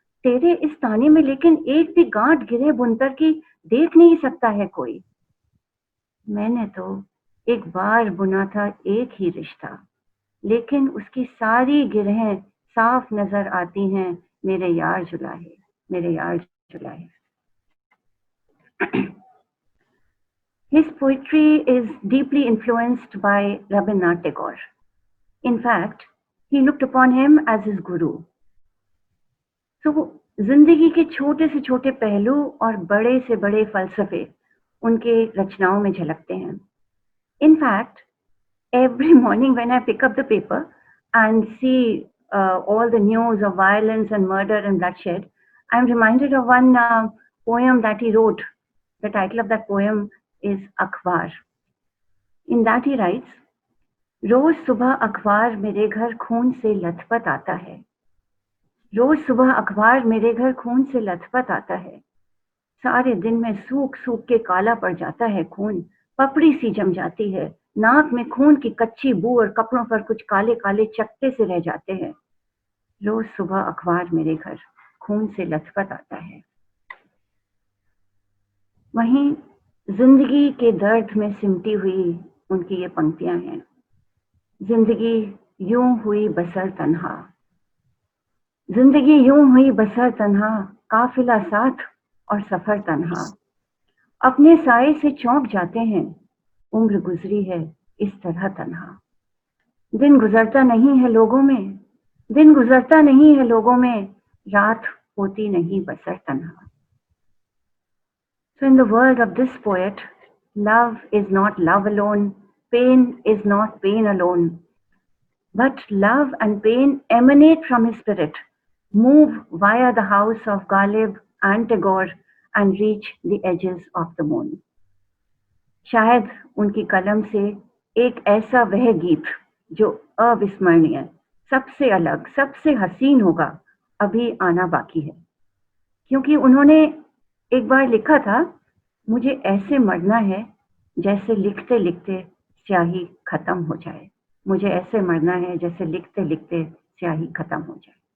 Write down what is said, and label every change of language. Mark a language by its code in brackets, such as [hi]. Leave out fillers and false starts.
[hi] तेरे इस ताने में लेकिन एक भी गांठ गिरे बुनतर की देख नहीं सकता है कोई। मैंने तो एक बार बुना था एक ही रिश्ता, लेकिन उसकी सारी गिरहें साफ नजर आती हैं मेरे यार जुलाहे, मेरे यार जुलाहे। [en] His poetry is deeply influenced by Rabindranath Tagore. In fact, he looked upon him as his guru. [hi] So, जिंदगी के छोटे से छोटे पहलू और बड़े से बड़े फलसफे उनके रचनाओं में झलकते हैं। [en] In fact, every morning when I pick up the paper and see all the news of violence and murder and bloodshed, I am reminded of one poem that he wrote. The title of that poem is Akhbar. In that he writes, [hi] रोज सुबह अखबार मेरे घर खून से लथपथ आता है, रोज सुबह अखबार मेरे घर खून से लथपथ आता है, सारे दिन में सूख सूख के काला पड़ जाता है खून, पपड़ी सी जम जाती है, नाक में खून की कच्ची बू और कपड़ों पर कुछ काले काले चकत्ते से रह जाते हैं। रोज सुबह अखबार मेरे घर खून से लथपथ आता है। वहीं जिंदगी के दर्द में सिमटी हुई उनकी ये पंक्तियां हैं। जिंदगी यूं हुई बसर तन्हा, जिंदगी यूं हुई बसर तन्हा, काफिला साथ और सफर तन्हा, अपने साए से चौंक जाते हैं, उम्र गुजरी है इस तरह तन्हा। दिन गुजरता नहीं है लोगों में, दिन गुजरता नहीं है लोगों में, रात होती नहीं बसर तन्हा। [en] So in the world of this poet, love is not love alone, pain is not pain alone, but love and pain emanate from his spirit, move via the house of Ghalib and Tagore and reach the edges of the moon. [hi] शायद उनकी कलम से एक ऐसा वह गीत जो अविस्मरणीय, सबसे अलग, सबसे हसीन होगा, अभी आना बाकी है। क्योंकि उन्होंने एक बार लिखा था, मुझे ऐसे मरना है जैसे लिखते लिखते स्याही खत्म हो जाए, मुझे ऐसे मरना है जैसे लिखते लिखते स्याही खत्म हो जाए।